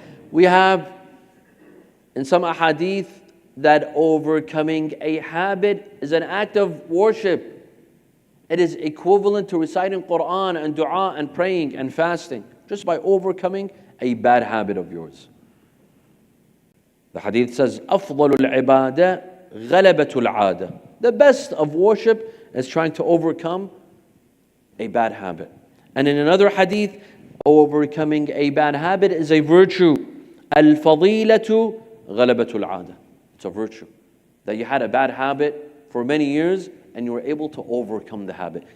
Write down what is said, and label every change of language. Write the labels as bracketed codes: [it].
[en] We have in some ahadith that overcoming a habit is an act of worship. It is equivalent to reciting Quran and dua and praying and fasting, just by overcoming a bad habit of yours. The hadith says, [ar] أفضل العبادة غلبة العادة. [en] The best of worship is trying to overcome a bad habit. And in another hadith, overcoming a bad habit is a virtue. [ar] الفضيلة غلبة العادة. [en] It's a virtue. That you had a bad habit for many years and you were able to overcome the habit.